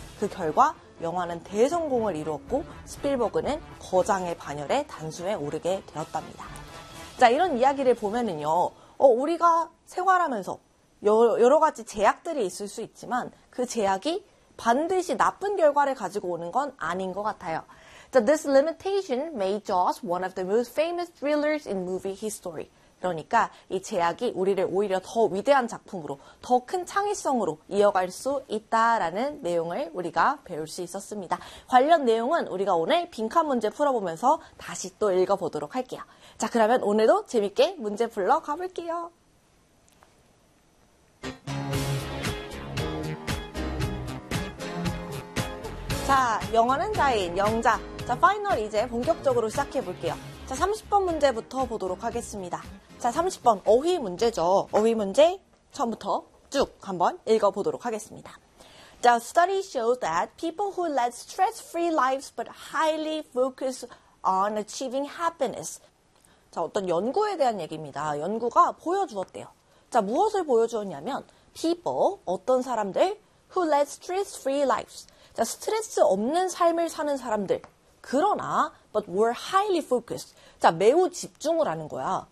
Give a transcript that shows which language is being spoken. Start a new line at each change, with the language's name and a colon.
Korean: 그 결과 영화는 대성공을 이루었고 스필버그는 거장의 반열에 단숨에 오르게 되었답니다. 자, 이런 이야기를 보면은요, 우리가 생활하면서 여러 가지 제약들이 있을 수 있지만 그 제약이 반드시 나쁜 결과를 가지고 오는 건 아닌 것 같아요.
English: 자, this limitation made Jaws one of the most famous thrillers in movie history.
Korean: 그러니까 이 제약이 우리를 오히려 더 위대한 작품으로, 더큰 창의성으로 이어갈 수 있다라는 내용을 우리가 배울 수 있었습니다. 관련 내용은 우리가 오늘 빈칸 문제 풀어보면서 다시 또 읽어보도록 할게요. 자, 그러면 오늘도 재밌게 문제 풀러 가볼게요. 자, 영화는 자인, 영자. 자, 파이널 이제 본격적으로 시작해 볼게요. 자, 30번 문제부터 보도록 하겠습니다. 자, 30번 어휘 문제죠. 어휘 문제 처음부터 쭉 한번 읽어 보도록 하겠습니다.
English: The study shows that people who led stress-free lives but highly focus on achieving happiness.
Korean: 자, 어떤 연구에 대한 얘기입니다. 연구가 보여주었대요. 자, 무엇을 보여주었냐면, people, 어떤 사람들,
English: who led stress-free lives.
Korean: 자, 스트레스 없는 삶을 사는 사람들. 그러나,
English: but were highly focused.
Korean: 자, 매우 집중을 하는 거야.